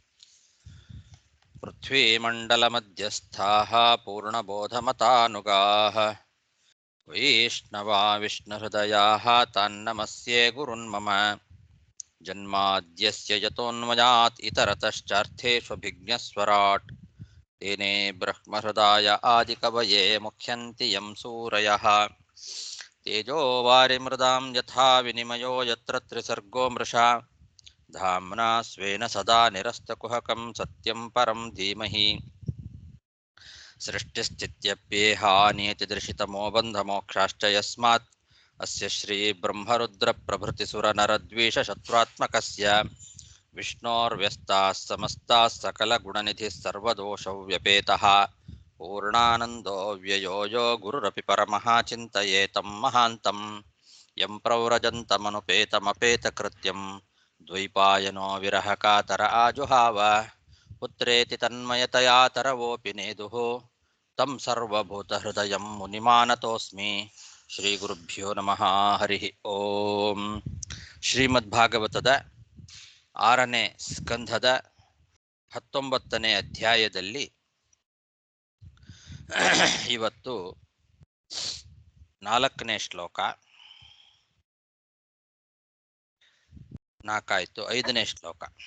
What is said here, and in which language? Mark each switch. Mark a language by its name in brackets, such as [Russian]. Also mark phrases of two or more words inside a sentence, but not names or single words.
[Sanskrit] ಪೃಥ್ವೀಮಂಡಲಮಧ್ಯಸ್ಥಾಃ ಪೂರ್ಣಬೋಧಮತಾನುಗಾಃ ವೈಷ್ಣವಾ ವಿಷ್ಣುಹೃದಯಾಃ ತಾನ್ನಮಸ್ಯೆ ಗುರುನ್ಮಮ ಜನ್ಮಾದ್ಯಸ್ಯ ಯತೋನ್ಮಯಾತ್ ಇತರತಶ್ಚಾರ್ಥೇಷ್ವಭಿಜ್ಞಸ್ವರಾಟ್ ತೇನೇ ಬ್ರಹ್ಮಹೃದಾಯ ಆದಿಕವಯೇ ಮುಖ್ಯಂತಿ ಯಂ ಸೂರಯಃ ತೇಜೋ ವಾರಿಮೃದಾಂ ಯಥಾ ವಿನಿಮಯೋ ಯತ್ರ ತ್ರಿಸರ್ಗೋ ಮೃಷಾ ಧಾಮ್ನಾ ಸ್ವೇನ ಸದಾ ನಿರಸ್ತಕುಹಕಂ ಸತ್ಯಂ ಪರಂ ಧೀಮಹಿ ಸೃಷ್ಟಿಸ್ಥಿತ್ಯಪ್ಯೇಹಾನಿಯತಿದೃಶಿತಮೋ ಬಂಧಮೋಕ್ಷಾಶ್ಚ ಯಸ್ಮಾತ್ ಅಸ್ಯ ಶ್ರೀ ಬ್ರಹ್ಮರುದ್ರ ಪ್ರಭೃತಿಸುರನರದ್ವೇಷಶತ್ರುತ್ಮಕಸ್ಯ ವಿಷ್ಣೋರ್ವ್ಯಸ್ತಾಃ ಸಮಸ್ತಾಃ ಸಕಲಗುಣನಿಧಿಃ ಸರ್ವದೋಷವ್ಯಪೇತಃ ಪೂರ್ಣಾನಂದೋ ವ್ಯಯೋ ಯೋ ಗುರುರಪಿ ಪರಮಃ ಚಿಂತಯೇತಂ ಮಹಾಂತಂ ಯಂ ಪ್ರವ್ರಜन्तಮನುಪೇತಮಪೇತಕೃತ್ಯಂ ದ್ವೈಪಾಯನೋ ವಿರಹಕಾತರ ಆಜುಹಾವ ಪುತ್ರೇತಿ ತನ್ಮಯತಯಾ ತರವೋಪಿ ನೇದುಃ ತಂ ಸರ್ವಭೂತಹೃದಯಂ ಮುನಿಮಾನತೋಸ್ಮಿ ಶ್ರೀ ಗುರುಭ್ಯೋ ನಮಃ ಹರಿ ಓಂ. [Kannada] ಶ್ರೀಮದ್ಭಾಗವತದ 6ನೇ ಸ್ಕಂಧದ 19ನೇ ಅಧ್ಯಾಯದಲ್ಲಿ ಇವತ್ತು 4ನೇ ಶ್ಲೋಕ, 4 ಆಯಿತು, 5ನೇ ಶ್ಲೋಕ.